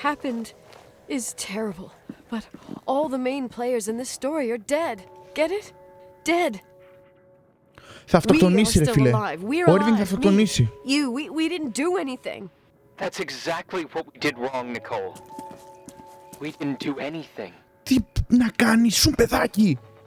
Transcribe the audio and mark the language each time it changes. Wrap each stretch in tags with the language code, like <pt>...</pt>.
<en>happened is terrible, but all the main players in this story are dead. Get it? Dead.</en> <el>Θα αυτοκτονήσει ρε φίλε. Ο Irving θα αυτοκτονήσει.</el> <en>You, we didn't do anything. That's exactly what we did wrong, Nicole. We didn't do anything.</en> <el>Τι να κάνεις, σου παιδάκι?</el>